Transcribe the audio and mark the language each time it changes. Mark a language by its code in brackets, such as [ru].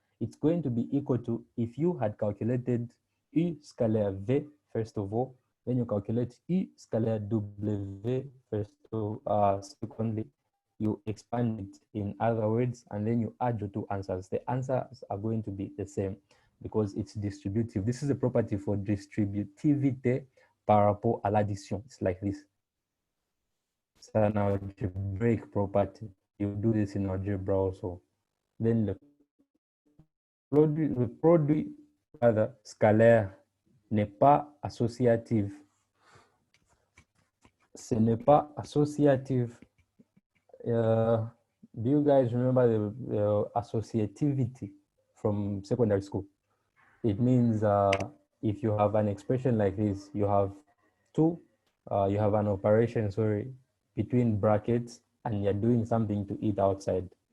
[en] It's going to be equal to, if you had calculated U scalaire V, first of all, then you calculate U scalaire W, secondly, you expand it in other words, and then you add your two answers. The answers are going to be the same because it's distributive. This is a property for distributivité [fr] par rapport à l'addition. [en] It's like this. It's an algebraic property. You do this in algebra also. [fr] Then the produit scalaire n'est pas associatif. Ce n'est pas associatif. [en] Do you guys remember the associativity from secondary school? It means if you have an expression like this, you have you have an operation, between brackets, and you're doing something to it outside.